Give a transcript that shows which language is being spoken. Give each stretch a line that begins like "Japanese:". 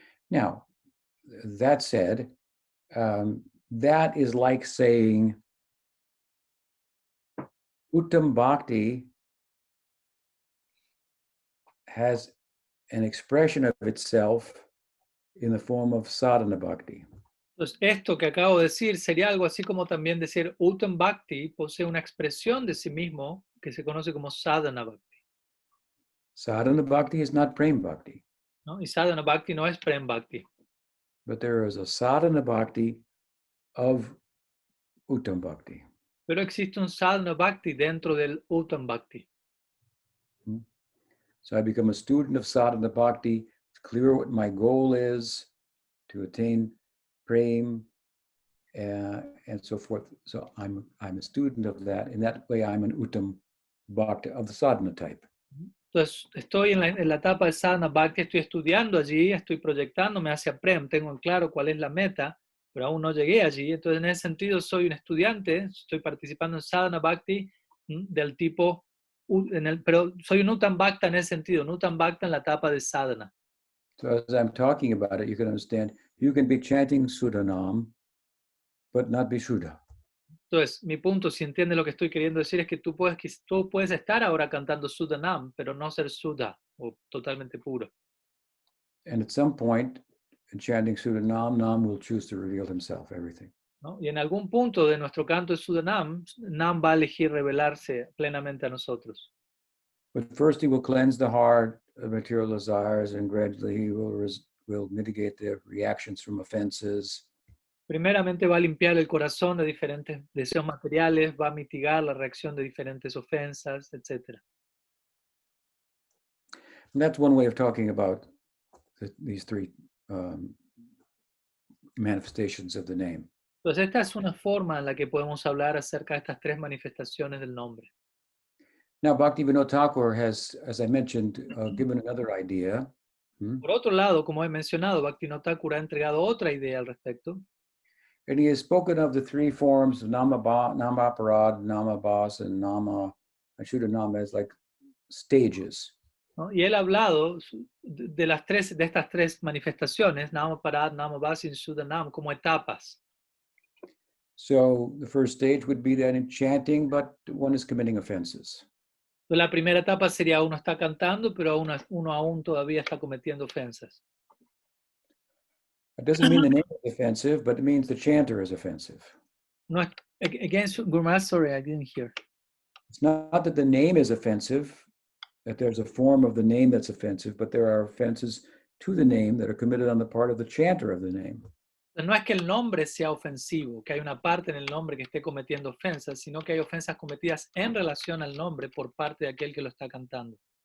English: Now, that said, that is like saying Uttam Bhakti has an expression of itself in the form of sadhana bhakti.
Spanish: Entonces, esto que acabo de decir sería algo así como también decir Uttam Bhakti posee una expresión de sí mismo que se conoce como Sadhana Bhakti.
English: Sadhana bhakti is not prem bhakti.
Spanish: ¿No? Y Sadhana Bhakti no es Prem Bhakti.
English: But there is a sadhana bhakti of Uttam Bhakti.
Spanish: Pero existe un Sadhana Bhakti dentro del Uttam Bhakti.
English: So I become a student of sadhana bhakti. It's clear what my goal is, to attain prem and so forth. So I'm a student of that. In that way, I'm an Uttam Bhakti of the sadhana type.
Spanish: Entonces, estoy en la etapa de Sadhana Bhakti, estoy estudiando allí, estoy proyectándome hacia Prem, tengo en claro cuál es la meta, pero aún no llegué allí. Entonces, en ese sentido, soy un estudiante, estoy participando en Sadhana Bhakti del tipo, pero soy un Uttam Bhakta en ese sentido, un Uttam Bhakta en la etapa de Sadhana.
English: So as I'm talking about it, you can understand, you can be chanting Suddha-nama, but not be Shuddha.
Spanish: Entonces, mi punto, si entiendes lo que estoy queriendo decir, es que tú puedes estar ahora cantando Suddha-nama, pero no ser Suddha, o totalmente puro.
English: And at some point, in chanting Suddha-nama, Nam will choose to reveal himself, everything.
Spanish: ¿No? Y en algún punto de nuestro canto de Suddha-nama, Nam va a elegir revelarse plenamente a nosotros.
English: But first he will cleanse the heart of material desires, and gradually he will mitigate the reactions from offenses.
Spanish: Primeramente va a limpiar el corazón de diferentes deseos materiales, va a mitigar la reacción de diferentes ofensas, etc.
English: And that's one way of talking about these three manifestations of the name.
Spanish: Entonces esta es una forma en la que podemos hablar acerca de estas tres manifestaciones del nombre.
English: Now, Bhaktivinoda Thakur has, as I mentioned, given another idea.
Spanish: Por otro lado, como he mencionado, Bhaktivinoda Thakur ha entregado otra idea al respecto.
English: And he has spoken of the three forms of Namaparadha, Namabhasa, and Suddha-nama as like stages.
Spanish: ¿No? Y él ha hablado de estas tres manifestaciones, Namaparadha, Namabhasa y Suddha-nama, como etapas.
English: So the first stage would be that in chanting, but one is committing offenses.
Spanish: Entonces, la primera etapa sería uno está cantando, pero uno aún todavía está cometiendo ofensas.
English: It doesn't mean the name is offensive, but it means the chanter is offensive. No, again, Gurmaharaj, sorry, I didn't hear. It's not that the name is offensive, that there's a form of the name that's offensive, but there are offenses to the name that are committed on the part of the chanter of the name.
Spanish: No es que el nombre sea ofensivo, que hay una parte en el nombre que esté cometiendo ofensas, sino que hay ofensas cometidas en relación al nombre por parte de aquel que lo está cantando.